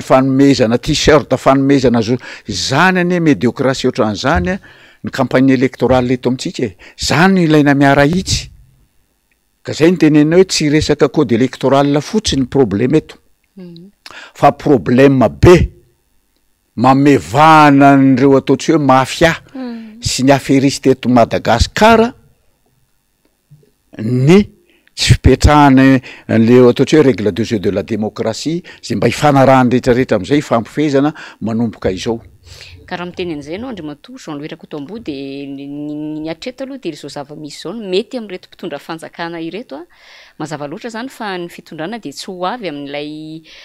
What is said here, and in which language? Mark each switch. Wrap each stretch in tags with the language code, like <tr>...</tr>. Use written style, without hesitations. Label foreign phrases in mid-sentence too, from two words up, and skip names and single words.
<mg>fanomezana t-shirt fanomezana zo zany ane médiocratie ohatran'izany ny</mg> <fr>campagne électorale</fr> <mg>eto amitsika zany ilaina miara hitsy ka zay ny tenena hoe tsy resaka</mg> <fr>code électoral</fr> <mg>fotsiny problème eto fa problème be mamevana an'ireo ataotsy hoe mafia sy ny affairiste eto Madagasikara ny tsy fipetrahana an'le ataotsy hoe</mg> <fr>règle de jeu de la démocratie</fr> <mg>zay mba hifanarahany rehetrarehetra am'izay hifampifezana manomboka izao karaha miteny an'izay anao Andriamatoa Jean-Louis Rakotombo de ny atreto aloha de zao zava-misy zao mety am'reto mpitondra fanjakana ireto mazava loatra zany fa ny fitondrana de tsy ho avy amin'ilay</mg>